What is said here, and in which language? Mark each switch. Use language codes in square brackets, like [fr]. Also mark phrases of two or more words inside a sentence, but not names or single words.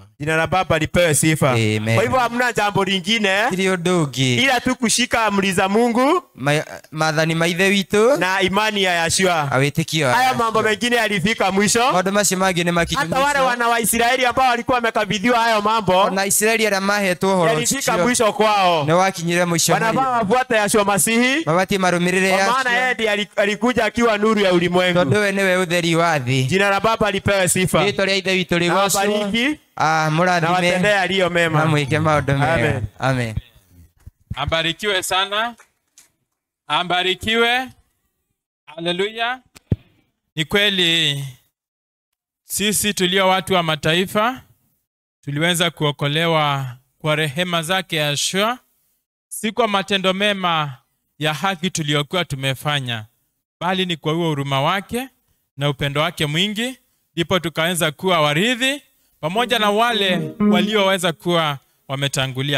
[sw] jina la Baba lipewe sifa. Amen. Kwa hivyo hamna jambo lingine [ki] kiri ũndũ ũngĩ [sw] ila tu kushika amri za Mungu [ki] maathani ma ithe witũ [sw] na imani ya Yashua. [ki] awĩtĩkio [sw] Haya mambo mengine yalifika mwisho. [ki] maũndũ macio mangĩ nĩ makinyu [sw] Hata wale wana wa Israeli ambao walikuwa wamekabidhiwa hayo mambo [ki] na Israeli arĩa mahetwo ũhoro [sw] yalifika [ki] ũcio [sw] mwisho kwao. [ki] nĩ wakinyire mũico [sw] Wanafaa wafuate Yashua Masihi, [ki] mabatie marũmĩrĩre [sw] kwa maana Yashua yeye ndiye alikuja akiwa nuru ya ulimwengu. [ki] tondũ we nĩwe ũtheri wa thĩ. Jina la Baba lipewe sifa. Rĩĩtwa rĩa ithe witũ Na rĩgocwo. [sw] wabariki na [ki] Mũrathime [sw] watendee yaliyo mema. [ki] na mwĩke maũndũ mega. [sw] Amen. Amen. Ambarikiwe sana. Ambarikiwe. Haleluya. Ni kweli sisi tulio watu wa mataifa tuliweza kuokolewa kwa rehema zake Yashua, si kwa matendo mema ya haki tuliyokuwa tumefanya, bali ni kwa huo huruma wake na upendo wake mwingi, ndipo tukaweza kuwa warithi pamoja na wale walioweza kuwa wametangulia.